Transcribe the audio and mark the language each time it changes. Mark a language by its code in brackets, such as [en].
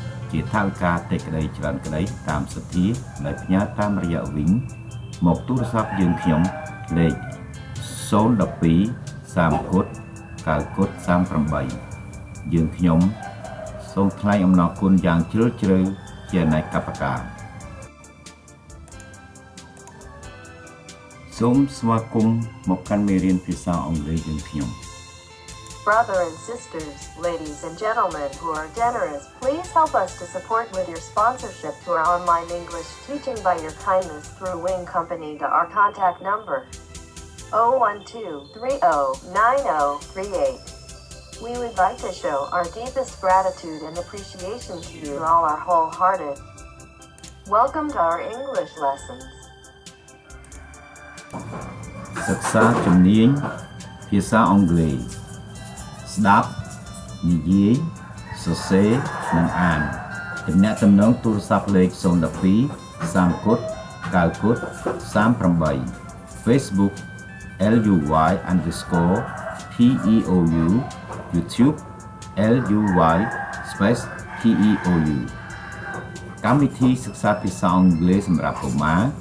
[km] ជាថវិកាតិចក្តីច្រើនក្តីតាមសទ្ធាដោយផ្ញើតាមរយៈវិញមកទូរស័ព្ទយើងខ្ញុំលេខ012 30 9 38យើងខ្ញុំ សូមថ្លែងអំណរគុណយ៉ាងជ្រាលជ្រៅជាអនេកប្បការសូមស្វាគមន៍មកកាន់មេរៀនភាសាអង់គ្លេសយើងខ្ញុំ [en] Brothers and sisters, ladies and gentlemen who are generous, please help us to support with your sponsorship to our online English teaching by your kindness through Wing Company to our contact number 012-309038. We would like to show our deepest gratitude and appreciation to you all our wholehearted. Welcome to our English lessons. [km] សិក្សាជំនាញភាសាអង់គ្លេសស្ដាប់និយាយសរសេរនិងអានទំនាក់ទំនងទូរស័ព្ទលេខ012 30 9 38 Facebook LUY_PEOU YouTube LUY_PEOU កម្មវិធីសិក្សាភាសាអង់គ្លេសសម្រាប់កុមារ